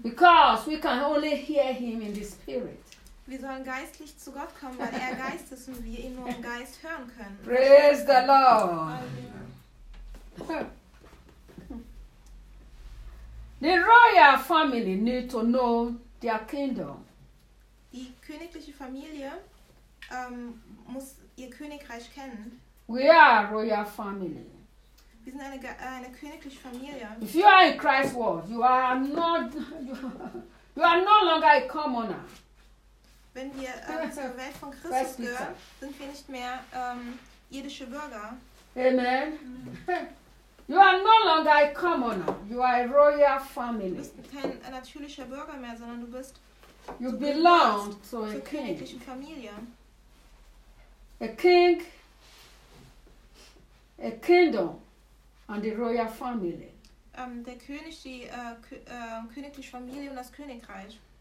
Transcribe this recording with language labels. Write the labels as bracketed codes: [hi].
[en] Because we can only hear him in the spirit. [de] Wir sollen geistlich zu Gott kommen, weil er Geist ist und wir ihn nur im Geist hören können. [en] Praise the Lord. The royal family need to know their kingdom. [de] Die königliche Familie muss ihr Königreich kennen. [en] We are royal family. [de] Wir sind eine königliche Familie. [en] If you are in Christ's world, you are no longer a commoner. [de] Wenn wir zur Welt von Christus gehören, sind wir nicht mehr irdische Bürger. Amen. [en] You are no longer a commoner. You are a royal family. [de] Du bist kein natürlicher Bürger mehr, sondern du bist. [en] You belong to a [de] königlichen Familie. [en] A king, a kingdom, and the royal family. [de] Der König, die königliche Familie und das Königreich.